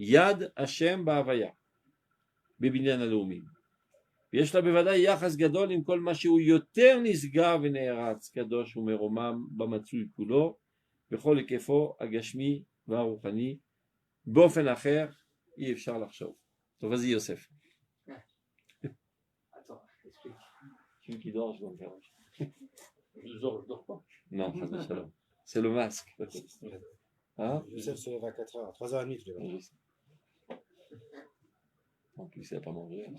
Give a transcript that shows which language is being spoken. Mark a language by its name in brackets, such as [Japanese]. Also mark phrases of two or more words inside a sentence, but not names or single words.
[Hebrew] יד השם בהוויה, בבניין הלאומים. ויש לה בוודאי יחס גדול עם כל מה שהוא יותר נשגב ונערץ, קדוש ומרומם במצוי כולו, בכל היקפו הגשמי והרוחני, באופן אחר אי אפשר לחשוב. טוב, [French] vas-y Yosef. Attends, explique. Celui qui dort, je vais en faire. Je dors pas. Non, c'est le masque. Hein? Youssef se lève à 4h, à 3h30 tu lèves. Je sais. En plus, il n'a pas mangé. Hein.